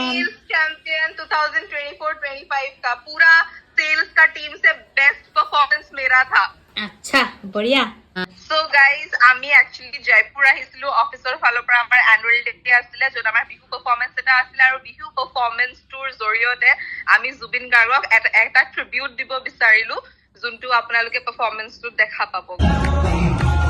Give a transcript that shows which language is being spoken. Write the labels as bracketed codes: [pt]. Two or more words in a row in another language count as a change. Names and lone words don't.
[hi] चैंपियन 2024-25 का पूरा सेल्स का टीम से [en] best performance [hi] मेरा था। अच्छा बढ़िया [en] So guys [as] আমি একচুৱেলি জয়পুৰ আহিছিলো অফিচৰ ফালৰ পৰা আমাৰ [en] annual day [as] আছিলে য'ত আমাৰ বিহু পাৰফৰ্মেঞ্চ এটা আছিলে আৰু বিহু পাৰফৰ্মেঞ্চটোৰ জৰিয়তে আমি জুবিন গাৰ্গক এটা ট্ৰিবিউট দিব বিচাৰিলো যোনটো আপোনালোকে পাৰফৰ্মেঞ্চটোত দেখা পাব